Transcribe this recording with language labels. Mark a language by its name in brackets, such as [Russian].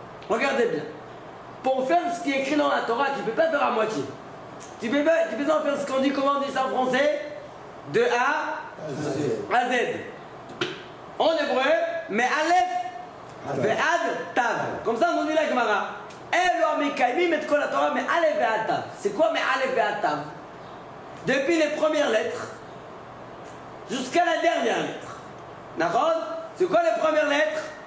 [French] Regardez bien. Pour faire ce qui est écrit dans la Torah, tu ne peux pas faire à moitié. Tu peux en faire ce qu'on dit, comment on dit ça en français? De A à Z. En hébreu, [Hebrew] מאלף ועד תו. [French] Comme ça, on dit la Gemara. [Hebrew] אלו המקיימים את כל התורה מאלף ועד תו. [French] C'est quoi [Hebrew] מאלף ועד תו? [French] Depuis les premières lettres jusqu'à la dernière lettre. D'accord? C'est quoi les premières lettres?